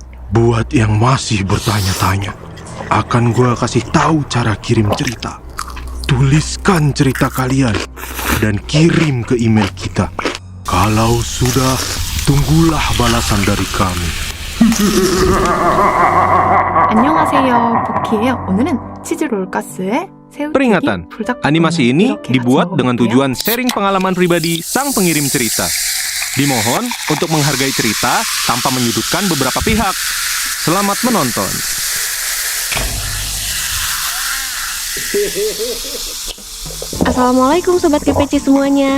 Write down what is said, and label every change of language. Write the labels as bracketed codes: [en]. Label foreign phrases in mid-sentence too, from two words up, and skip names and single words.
[id] Buat yang masih bertanya-tanya, akan gue kasih tahu cara kirim cerita. Tuliskan cerita kalian dan kirim ke email kita. Kalau sudah, tunggulah balasan dari kami. [ko] 안녕하세요, 보키예요. 오늘은 치즈 롤가스의 새우튀김 [id] Peringatan, [ko] 불닭볶음면 [id] animasi ini [ko] 이렇게 [id] dibuat [ko] 같이 [id] dengan [ko] 먹어볼게요. [id] tujuan sharing pengalaman pribadi sang pengirim cerita. Dimohon untuk menghargai cerita tanpa menyudutkan beberapa pihak. Selamat menonton. Assalamualaikum Sobat GPC semuanya.